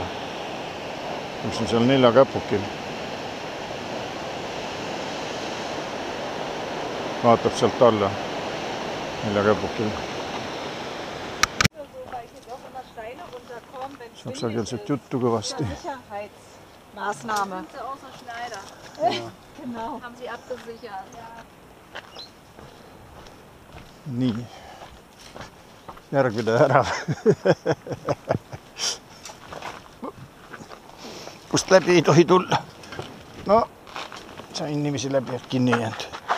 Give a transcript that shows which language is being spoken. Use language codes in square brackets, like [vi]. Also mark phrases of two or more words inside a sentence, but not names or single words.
[et] Üks on seal 4 käpukil. Vaatab sealt alla 4 käpukil. Saksakeelset juttu kõvasti. [de] Maßnahme. Sind Sie außer Schneider? Ja. Genau. Haben Sie abgesichert? [et] Nii. Järgmine ära. Kust läbi ei tohi tulla. No, sain nimisi läbi, et kinni ei jäänud.